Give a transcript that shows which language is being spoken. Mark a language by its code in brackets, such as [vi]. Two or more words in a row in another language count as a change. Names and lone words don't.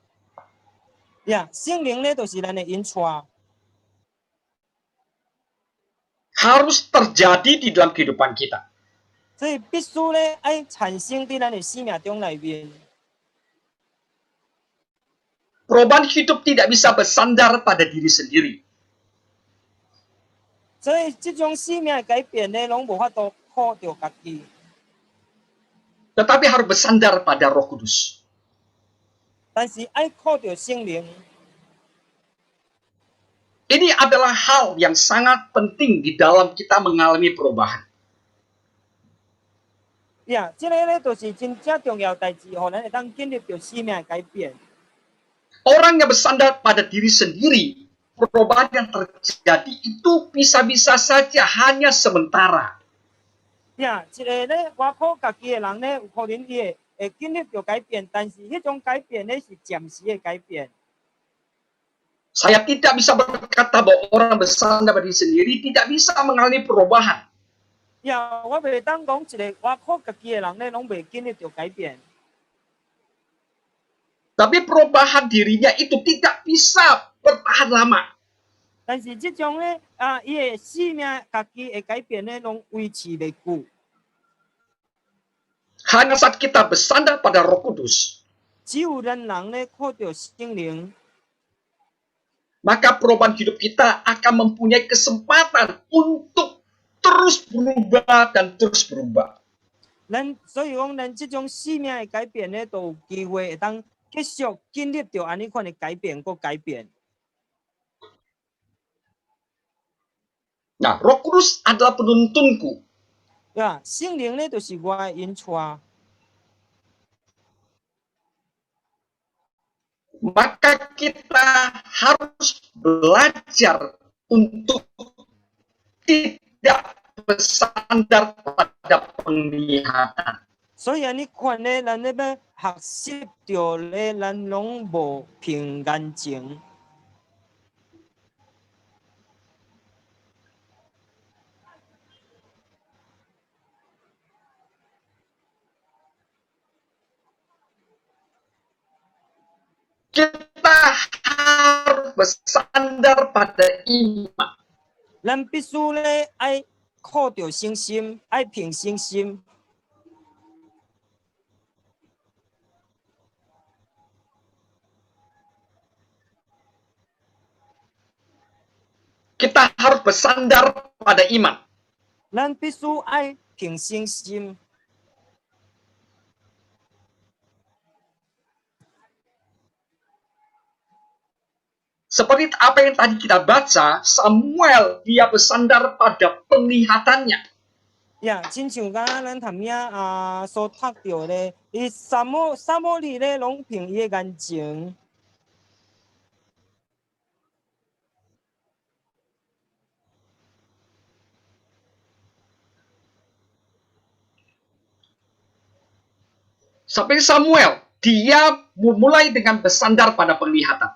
[nan] 聖靈咧，就是咱嘅引帶。 [id] Harus terjadi di dalam kehidupan kita. [nan] 所以必須咧，愛產生喺咱嘅生命中內面。 [id] Perubahan hidup tidak bisa bersandar pada diri sendiri. [nan] 所以這種生命嘅改變咧，攏無法度靠着家己， [id] Tetapi harus bersandar pada Roh Kudus. [nan] 但是愛靠着聖靈。 [id] Ini adalah hal yang sangat penting di dalam kita mengalami perubahan. [nan] 這個咧，就是真正重要代志，互咱會當經歷到生命嘅改變。 [id] Orang yang bersandar pada diri sendiri, perubahan yang terjadi itu bisa-bisa saja hanya sementara. [nan] 一個咧，倚靠家己嘅人咧，有可能伊會經歷到改變，但是迄種改變咧是暫時嘅改變。 [id] Saya tidak bisa berkata bahwa orang bersandar pada diri sendiri tidak bisa mengalami perubahan. [nan] 我袂當講一個倚靠家己嘅人咧，攏袂經歷到改變。 [id] Tapi perubahan dirinya itu tidak bisa bertahan lama. [nan] 但是這種咧，伊嘅生命家己嘅改變咧，攏維持袂久。 [id] Hanya saat kita bersandar pada Roh Kudus, [nan] 只有咱人咧靠着聖靈， [id] maka perubahan hidup kita akan mempunyai kesempatan untuk terus berubah dan terus berubah. [nan] 所以講咱這種生命嘅改變咧，都有機會會當繼續經歷到安尼款嘅改變個改變。 [id] Nah, Roh Kudus adalah penuntunku. [nan] 聖靈咧就是我嘅引帶。 [id] Maka kita harus belajar untuk tidak bersandar pada pada penglihatan. [nan] 所以你看咧，咱咧要学习着咧，咱拢无凭眼睛。 [id] Kita harus bersandar pada iman. [nan] 咱必须咧爱靠着信心，爱凭信心。 [id] Kita harus bersandar pada iman. [nan] 咱必须爱凭信心。 [id] Seperti apa yang tadi kita baca, Samuel dia bersandar pada penglihatannya. [nan] 呀，亲像敢若咱头影所读到咧，伊萨摩利咧拢凭伊个眼睛。 [id] Seperti Samuel, dia memulai dengan bersandar pada penglihatan.